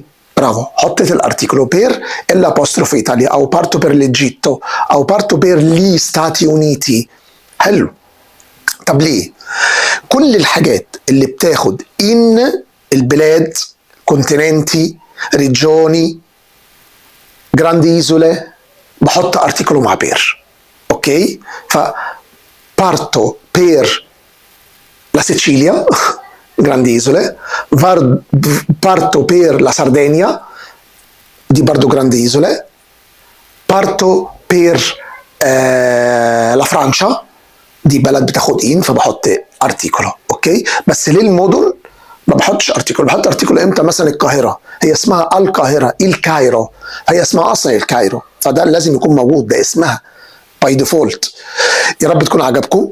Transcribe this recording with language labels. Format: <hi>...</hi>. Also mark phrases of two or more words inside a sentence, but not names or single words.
<ar>برافو، حطيت الارتيكولو</ar> <it>per la apostrophe Italia, o parto per l'Egitto, o parto per gli Stati Uniti. حلو.</it> <ar>طب ليه؟ كل الحاجات اللي بتاخد ان، البلاد،</ar> <it>continenti, regioni, grandi isole,</it> <ar>بحط ارتيكولو مع بير. اوكي، ف</ar> <it>parto per la Sicilia grandi isole, parto per la Sardegna di برضو grandi isole, parto per la Francia</it> <ar>دي بلد بتاخد ان فبحط ارتيكولو. اوكي، بس للمدن ما بحطش ارتيكولو. بحط ارتيكولو امتى؟ مثلا القاهره، هي اسمها القاهره، الكايرو، هي اسمها اصلا الكايرو، فده لازم يكون موجود، ده اسمها باي ديفولت. يا رب تكون عجبكم.</ar>